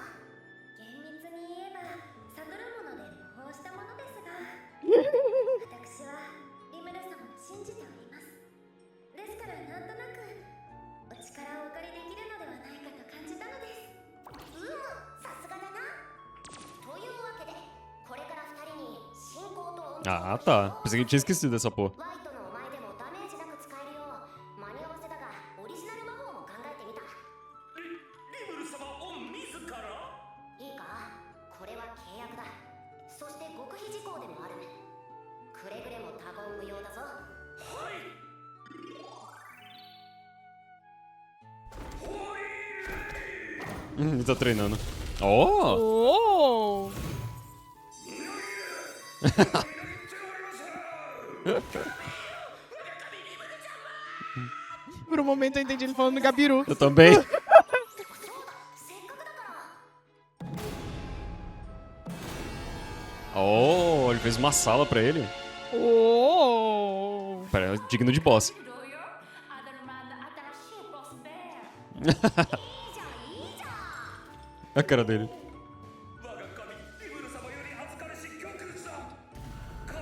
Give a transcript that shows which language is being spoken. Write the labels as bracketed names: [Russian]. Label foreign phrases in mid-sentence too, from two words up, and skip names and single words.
[Japanese] 厳密に言えば悟るもので模倣したものですが私はリムル様を信じております。ですからなんとなくお力をお借りできるのではないかと感じたのです。さすがだな。というわけでこれから2人に信仰と [Portuguese] Ah, tá. Pensei que ele tinha esquecido dessa porra. [Japanese] ワイトのお前でもダメージなく使えるよう間に合わせだがオリジナル魔法も考えてみた。リムル様御自ら？いいか、これは契約だ。そして極秘事項でもある。くれぐれも他言無用だぞ。はい。 [Portuguese] Ele tá treinando. Oh! Oh! Por um momento eu entendi ele falando Gabiru. Eu também. [Japanese] そうだ、せっかくだから。 [Portuguese] Oh, ele fez uma sala pra ele. Oh! Parece digno de boss. [Japanese] アダルマンの新しいボスベア。いいじゃん、いいじゃん。 [Portuguese] A cara dele. [Japanese] 我が神リムル様より預かりし教訓さ。